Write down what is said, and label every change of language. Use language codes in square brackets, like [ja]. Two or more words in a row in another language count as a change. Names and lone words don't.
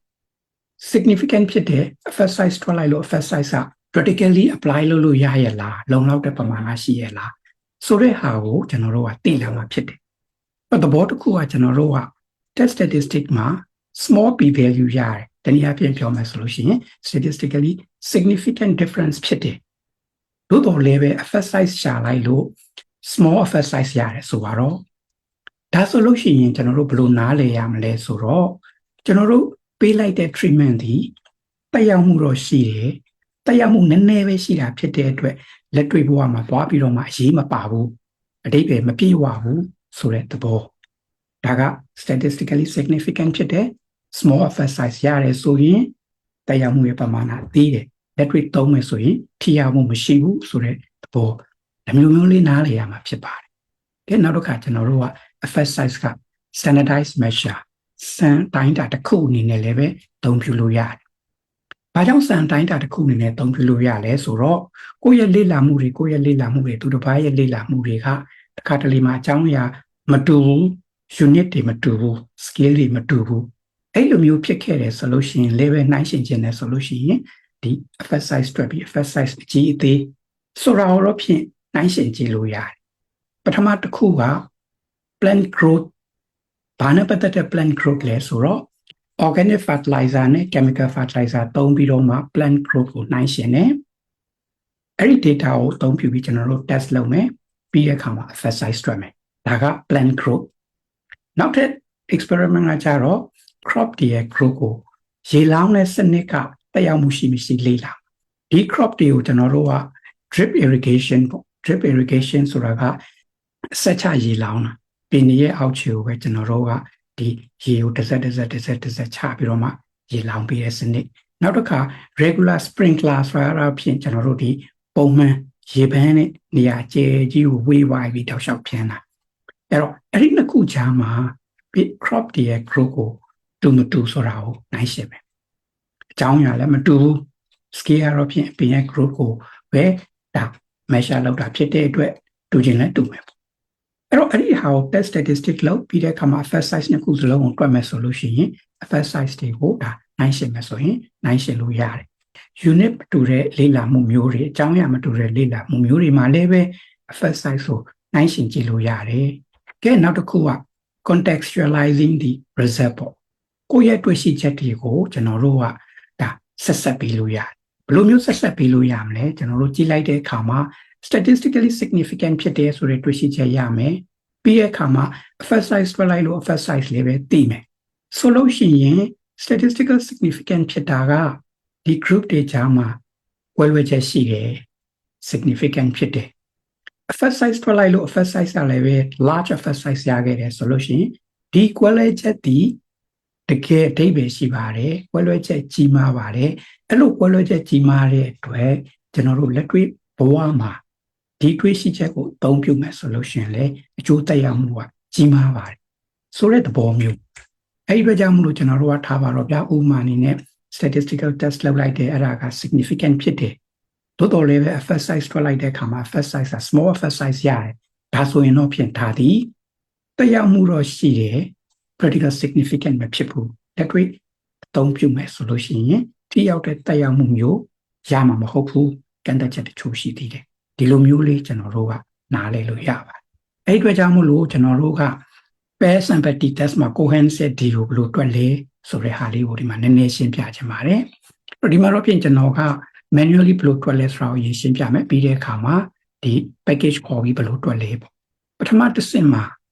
[my] significant ဖြစ်တဲ့ [en] effect size [my] တွက်လိုက်လို့ [en] effect size [my] က [en] practically apply [my] လုပ်လို့ရရလားလုံလောက်တဲ့ပမာဏရှိရလားဆိုတဲ့ဟာကိုကျွန်တော်တို့ကသိလာမှာဖြစ်တယ်သဘောတစ်ခုကကျွန်တော်တို့က [en] test statistic [my] မှာ [en] small p value [my] ရတယ်တနည်းအားဖြင့်ပြောမယ်ဆိုလို့ရှိရင် [en] statistically significant difference [my] ဖြစ်တယ်သို့တော်လည်းပဲ [en] effect size [my] ရှာလိုက်လို့ [en] small effect size [my] ရတယ်ဆိုတော့ဒါဆိုလို့ရှိရင်ကျွန်တော်တို့ဘယ်လိုနားလည်ရမလဲဆိုတော့ကျွန်တော်တို့ပေးလိုက်တဲ့ treatment ဒီတက် ရောက်မှုတော့ရှိတယ်တက်ရောက်မှုနည်းနည်းပဲရှိတာဖြစ်တဲ့အတွက်လက်တွေ့ဘဝမှာသွားပြီးတော့မှအရေးမပါဘူးအဓိပ္ပာယ်မပြည့်ဝဘူး ဆိုတဲ့သဘောဒါက [en] statistically significant [my] ဖြစ်တဲ့ [en] small effect size [my] ရတယ်ဆိုရင်တက်ရောက်မှုရဲ့ပမာဏသေးတယ် လက်တွေ့သုံးမယ်ဆိုရင်ထိရောက်မှုမရှိဘူးဆိုတဲ့သဘောဒါမျိုးလေးနားလည်ရမှာဖြစ်ပါတယ်ကဲနောက်တစ်ခါကျွန်တော်တို့က [en] effect size [my] က [en] standardized measure [my] စံတိုင်းတာတစ်ခုအနေနဲ့လည်းပဲသုံးပြုလို့ရတယ်။ဘာကြောင့်စံတိုင်းတာတစ်ခုအနေနဲ့သုံးပြုလို့ရလဲဆိုတော့ကိုယ့်ရဲ့လေ့လာမှုတွေသူတစ်ပါးရဲ့လေ့လာမှုတွေကတစ်ခါတလေမှာအကြောင်းအရာမတူဘူး unit တွေမတူဘူး scale တွေမတူဘူး အဲ့လိုမျိုးဖြစ်ခဲ့တယ်ဆိုလို့ရှိရင် level နှိုင်းရှင်ခြင်းနဲ့ဆိုလို့ရှိရင်ဒီ [en] effect size [my] တွက်ပြီး [en] effect size [my] အကြီးအသေးဆိုတာတော့ဖြင့်နှိုင်းရှင်ကြည့်လို့ရတယ်ပထမတစ်ခု က [en] plant growth [my] ဘာနဲ့ပတ်သက်တဲ့ [en] plant growth [my] လဲဆိုတော့ [en] organic fertilizer [my] နဲ့ [en] chemical fertilizer [my] သုံးပြီးတော့မှ [en] plant growth [my] ကိုနှိုင်းရှင်တယ်အဲ့ဒီ data ကို အသုံးပြုပြီးကျွန်တော်တို့ test လုပ်မယ်ပြီးတဲ့အခါမှာ [en] effect size [my] တွက်မယ်ဒါက [en] plant growth [my] နောက်ထပ် experiment ကကြတော့ crop တွေရဲ့ growth ကိုရေလောင်းတဲ့စနစ်ကတက်ရောက်မှုရှိမရှိလေ့လာဒီ crop တွေကိုကျွန်တော်တို့က [en] drip irrigation [my] ပေါ့ [en] drip irrigation [my] ဆိုတာကဆက်ချရေလောင်းတာပင်ရဲ့အောက်ခြေကိုပဲကျွန်တော်တို့ကဒီရေကိုတစ်စက်ချပြီးတော့မှရေလောင်းပေးတဲ့စနစ်နောက်တစ်ခါ [en] regular sprinkler [my] ဆိုတာဖြင့်ကျွန်တော် တို့ဒီပုံမှန်ရေပန်းနဲ့နေရာကျဲကြီးကိုဝေးဝိုင်းပြီးတောက်လျှောက်ဖြန်းတာအဲ့တော့အဲ့ဒီနှစ်ခုကြားမှာ crop တွေရဲ့ growth ကို တူမတူဆိုတာကိုနိုင်ရှင်းမယ်အကြောင်းအရာလည်းမတူဘူး scale ရောဖြင့်ပင်ရဲ့ growth ကိုပဲဒါ measure လုပ်တာဖြစ်တဲ့အတွက်တူခြင်းလည်းတူမယ်အဲ့တော့အဲ့ဒီဟာကို [en] test statistic [my] လုပ်ပြီးတဲ့အခါမှာ [en] effect size [my] နှစ်ခုစလုံးကိုတွက်မယ်ဆိုလို့ရှိရင် [en] effect size [my] တွေကိုဒါနိုင်ရှင်းမယ်ဆိုရင်နိုင်ရှင်းလို့ရတယ် unit တူတဲ့လေ့လာမှုမျိုးတွေအကြောင်းအရာမတူတဲ့လေ့လာမှုမျိုးတွေမှာလည်းပဲ [en] effect size [my] ကို နိုင်ရှင်းကြည့်လို့ရတယ်ကဲနောက်တစ်ခုက [en] contextualizing the result [my] ပေါ့ကိုယ့်ရဲ့တွေ့ရှိချက်တွေကိုကျွန်တော်တို့ကဒါ ဆက်ပြီးလို့ရတယ်ဘယ်လိုမျိုးဆက်ပြီးလို့ရမလဲကျွန်တော်တို့ကြည့်လိုက်တဲ့အခါမှာ [en] statistically significant [my] ဖြစ်တဲ့ဆိုတဲ့တွေ့ရှိချက်ရမယ်ပြီးတဲ့အခါမှာ [en] effect size [my] ထွက်လိုက်လို့ [en] effect size [my] လေးပဲသိမယ်ဆိုလို့ရှိရင် [en] statistical significant [my] ဖြစ်တာကဒီ group တွေကြားမှာကွဲလွဲချက်ရှိတယ် significant ဖြစ်တယ် [en] effect size [my] ထွက် လိုက်လို့ [en] effect size [my] ကလည်းပဲ [en] large effect size [my] ရခဲ့တယ်ဆိုလို့ရှိရင်ဒီကွဲလွဲချက်ဒီတကယ်အဓိပ္ပာယ်ရှိပါတယ်ကွဲလွဲချက်ကြီးမားပါတယ်အဲ့လိုကွဲလွဲချက်ကြီးမားတဲ့အတွက်ကျွန်တော်တို့လက်တွေ့ဘဝမှာဒီတွေ့ရှိချက်ကိုအသုံးပြုမယ်ဆိုလို့ရှိရင်လည်းအကျိုးသက်ရောက်မှုကကြီးမားပါတယ်ဆိုတဲ့သဘော မျိုးအဲ့ဒီအတွက်ကြောင့်မလို့ကျွန်တော်တို့ကထားပါတော့ဗျာဥပမာအနေနဲ့ [en] statistical test [my] လုပ်လိုက်တယ်အဲ့ဒါက significant ဖြစ်တယ်သို့တော်လည်းပဲ [en] effect size [my] ထွက်လိုက်တဲ့အခါမှာ [en] effect size [my] က [en] small effect size [my] ရတယ်ဒါဆိုရင်တော့ဖြင့်ဒါသည်သက်ရောက်မှု တော့ရှိတယ် [en] practical significant [my] မဖြစ်ဘူးလက်တွေ့အသုံးပြုမယ်ဆိုလို့ရှိရင်ထိရောက်တဲ့သက်ရောက်မှုမျိုးရမှာမဟုတ်ဘူးကန့်သတ်ချက်တချို့ရှိသေးတယ်ဒီလိုမျိုးလေးကျွန်တော်တို့ကနားလည်လို့ရပါတယ်အဲ့ဒီအတွက်ကြောင့်မို့လို့ကျွန်တော်တို့က [en] pair sample t-test [my] မှာ [en] cohesive d [my] ကိုဘယ်လိုတွက်လဲဆိုတဲ့ဟာလေးကိုဒီမှာနည်းနည်းရှင်းပြချင်ပါတယ်ဒီမှာတော့ပြင်ကျွန်တော်က manually ဘယ်လိုတွက်လဲဆိုတာကိုရှင်းပြမယ်ပြီးတဲ့အခါမှာဒီ package ခေါ်ပြီးဘယ်လိုတွက်လဲပေါ့ပထမတစ်ဆင့်မှာ